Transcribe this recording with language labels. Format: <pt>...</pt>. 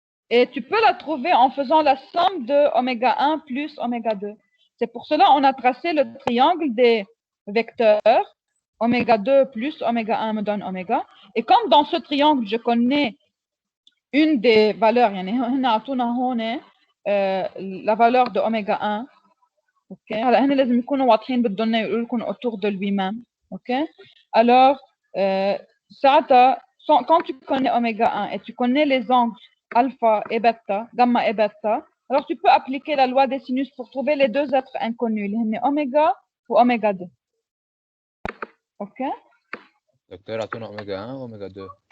<fr>Et tu peux la trouver en faisant la somme de oméga 1 plus oméga 2. C'est pour cela qu'on a tracé le triangle des vecteurs. Oméga 2 plus oméga 1 me donne oméga. Et comme dans ce triangle, je connais une des valeurs</fr> <ar>يعني هن عطونا هون</ar> <fr>la valeur de oméga 1.</fr> <ar>OK, هلا هن لازم يكونوا واضحين بدهم يقولوا لكم</ar> <fr>autour de lui-même. OK, alors</fr> <ar>ساعتها</ar> <fr>quand tu connais oméga 1 et tu connais les angles alpha et bêta, gamma et bêta, alors tu peux appliquer la loi des sinus pour trouver les deux êtres inconnus</fr> <ar>اللي هن</ar> <fr>oméga ou oméga 2. OK,</fr> <ar>دكتور اعطونا اوميجا 1 واوميجا 2.</ar>